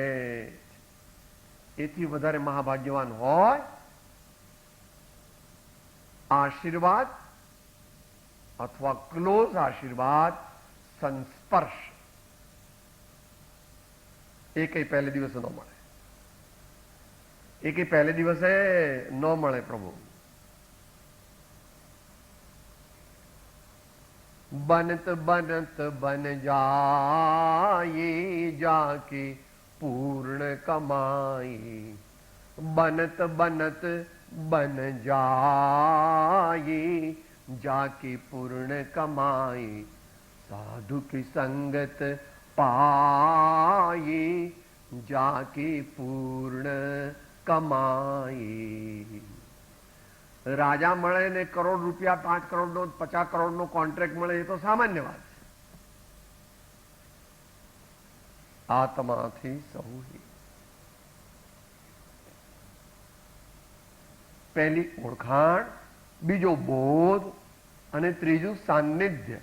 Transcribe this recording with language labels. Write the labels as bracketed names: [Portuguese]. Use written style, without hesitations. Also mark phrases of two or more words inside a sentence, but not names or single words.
[Gujarati] એથી વધારે મહાભાગ્યવાન હોય આશીર્વાદ અથવા ક્લોઝ આશીર્વાદ, સંસ્પર્શ, એ કઈ પહેલે દિવસે ન મળે. એ કઈ પહેલે દિવસે ન મળે પ્રભુ. [Hindi] बनत बनत बन जाए जाके पूर्ण कमाई, बनत बनत बन जाए जाकी पूर्ण कमाई साधु की संगत पाई जाकी पूर्ण कमाई. [Gujarati] રાજા મળે ને કરોડ રૂપિયા 5 કરોડનો 50 કરોડનો કોન્ટ્રાક્ટ મળે એ તો સામાન્ય વાત છે. આત્માથી સૌ પહેલી ઓળખાણ, બીજો બોધ અને ત્રીજું સાન્નિધ્ય.